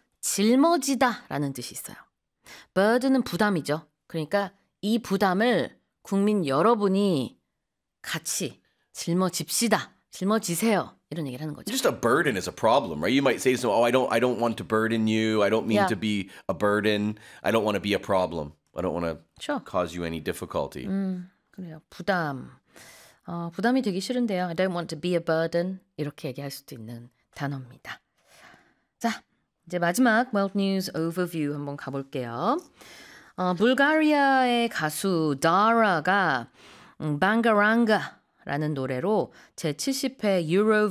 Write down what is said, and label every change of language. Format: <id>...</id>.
<ko>짊어지다라는 뜻이 있어요. Burden은 부담이죠. 그러니까 이 부담을 국민 여러분이 같이 짊어집시다. 짊어지세요. 이런 얘기를 하는 거죠.</ko> <en>Just a burden is a problem, right? You might say something, I don't want to burden you. I don't mean to be a burden. I don't want to be a problem. I don't want to cause you any difficulty.</en> <ko>그래요. 부담. 부담이 되기 싫은데요.</ko> <en>I don't want to be a burden.</en> <ko>이렇게 얘기할 수도 있는 단어입니다. 자, 이제 마지막 world news overview 한번 가볼게요. 불가리아의 가수 다라가 방가랑가라는 노래로 제70회 유로비전</ko>